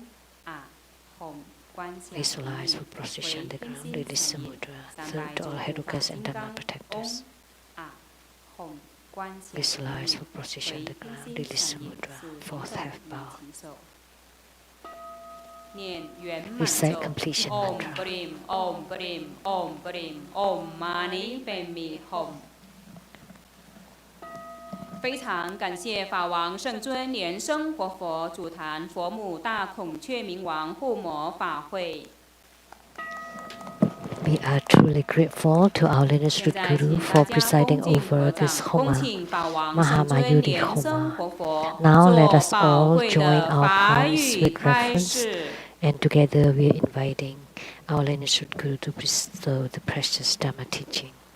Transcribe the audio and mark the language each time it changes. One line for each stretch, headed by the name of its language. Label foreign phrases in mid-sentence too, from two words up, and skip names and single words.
English: Visualize full position on the ground, release the mudra, third to all Herukas and Dharma protectors. Visualize full position on the ground, release the mudra, fourth half bow. Recite completion mantra.
Sanskrit: ॐ ब्रिम्, ॐ ब्रिम्, ॐ ब्रिम्, ॐ मणि पद्मे हूँ.
Chinese: 非常感谢法王圣尊莲生活佛主坛佛母大孔雀明王护摩法会。
English: We are truly grateful to our lineage root Guru for presiding over this Homa, Mahamayuri Homa. Now let us all join our palms with reverence, and together we are inviting our lineage root Guru to bestow the precious Dhamma teaching.